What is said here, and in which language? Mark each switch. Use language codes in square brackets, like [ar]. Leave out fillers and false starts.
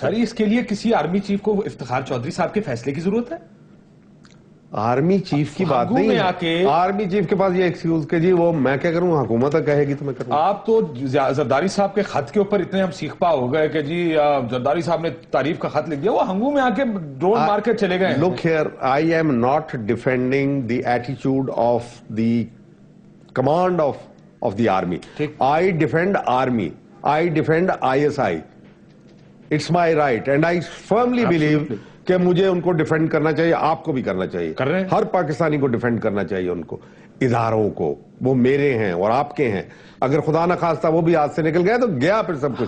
[ur] سر اس کے لیے کسی آرمی چیف کو افتخار چودھری صاحب کے فیصلے کی ضرورت ہے؟ آرمی چیف کی بات نہیں ہے. آرمی چیف کے پاس یہ ایکسکیوز کہ جی وہ میں کیا کروں، حکومت کہے گی تو میں کروں. آپ تو زرداری صاحب کے خط کے اوپر اتنے ہم سیکھ پا ہو گئے کہ جی زرداری صاحب نے تعریف کا خط لکھ دیا، وہ ہنگو میں آ کے ڈرون مار کے چلے گئے. [en] Look here, I am not defending the attitude of the command of the army. I defend army. I defend ISI. It's my right and I firmly believe [ur] کہ مجھے ان کو ڈیفینڈ کرنا چاہیے، آپ کو بھی کرنا چاہیے، ہر پاکستانی کو ڈیفینڈ کرنا چاہیے. ان کو، اداروں کو، وہ میرے ہیں اور آپ کے ہیں. اگر خدا نہ خواستہ وہ بھی ہاتھ سے نکل گیا تو گیا پھر سب کچھ.